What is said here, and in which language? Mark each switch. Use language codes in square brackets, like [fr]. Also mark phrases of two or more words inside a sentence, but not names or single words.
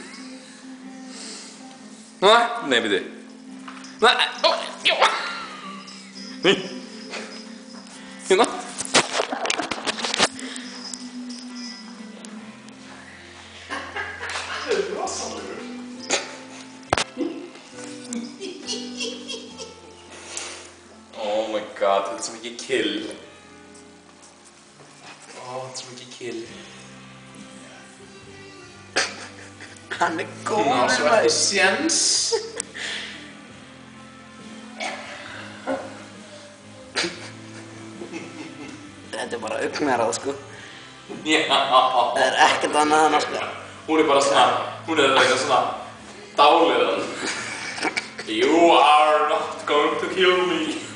[is] Nei, býti. Nei, ó, já. Nei. Hérna. Það er rosalegur. [en] Oh my god, [is] þetta er svo mikið kill. Þetta er svo mikið kill. Hann er góður, Hún á svo maður. ekki séns. Þetta er bara augnaráð, sko. Já. Það er ekkert annað en að, sko. Hún er bara svona, hún er eitthvað svona dáliðan. [en] You are not going to kill me.